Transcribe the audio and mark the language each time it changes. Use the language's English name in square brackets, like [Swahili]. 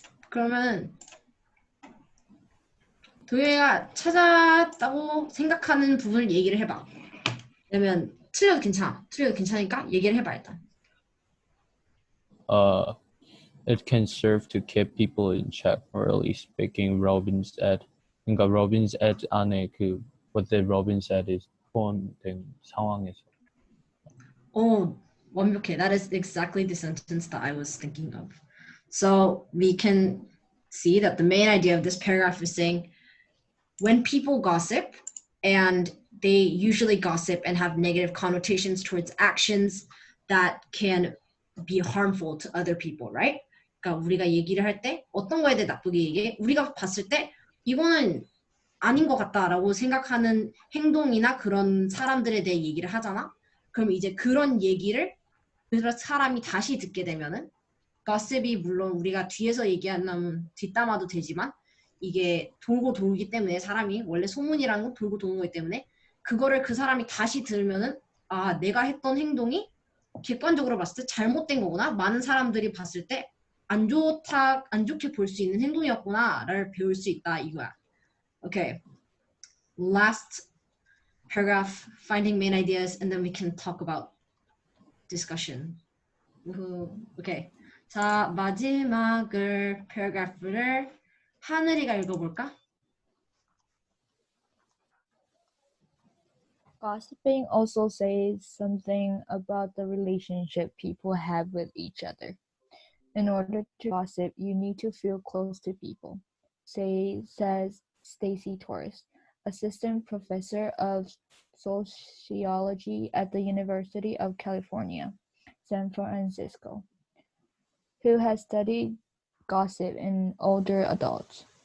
[Korean] 그러면 도영이가 찾았다고 생각하는 부분을 얘기를 해봐. 그러면 틀려도 괜찮아. 틀려도 괜찮으니까 얘기를 해봐 일단. [English] it can serve to keep people in check, morally speaking. Robbins add. [Korean] 그러니까 Robbins add 안에 그 [English] what the Robbins add is [Korean] 포함된 상황에서. Oh, 완벽해. [English] That is exactly the sentence that I was thinking of. So we can see that the main idea of this paragraph is saying when people gossip, and they usually gossip and have negative connotations towards actions that can be harmful to other people, right? [Korean] 그러니까 우리가 얘기를 할 때 어떤 거에 대해 나쁘게 얘기해? 우리가 봤을 때 이거는 아닌 것 같다라고 생각하는 행동이나 그런 사람들에 대해 얘기를 하잖아? 그럼 이제 그런 얘기를 그 사람이 다시 듣게 되면은 gossip이 물론 우리가 뒤에서 얘기하면 뒷담화도 되지만 이게 돌고 돌기 때문에 사람이 원래 소문이라는 건 돌고 도는 거기 때문에 그거를 그 사람이 다시 들으면은 아 내가 했던 행동이 객관적으로 봤을 때 잘못된 거구나. 많은 사람들이 봤을 때 안 좋게 볼 수 있는 행동이었구나를 배울 수 있다 이거야. [English] Okay. Last paragraph, finding main ideas, and then we can talk about discussion. Okay. [Korean] 자, 마지막을 paragraph를 하늘이가 읽어볼까? [English] Gossiping also says something about the relationship people have with each other. In order to gossip, you need to feel close to people, says Stacy Torres, assistant professor of sociology at the University of California, San Francisco, who has studied gossip in older adults.